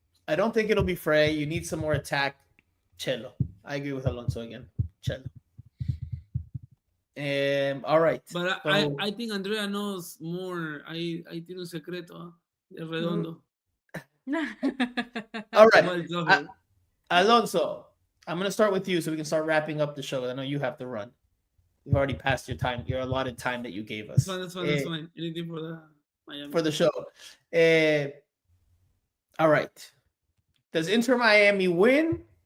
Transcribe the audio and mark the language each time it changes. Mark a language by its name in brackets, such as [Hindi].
[English] I don't think it'll be Frey. You need some more attack. Chelo. I agree with Alonso again. Chelo. All right. But So- I think Andrea knows more. [Spanish] Ahí tiene un secreto de Redondo. [English] All right. Somebody tell her. Alonso, I'm going to start with you so we can start wrapping up the show. I know you have to run. You've already passed your time, your allotted time that you gave us. That's fine. Anything for the Miami. For the show. All right. Does Inter Miami win?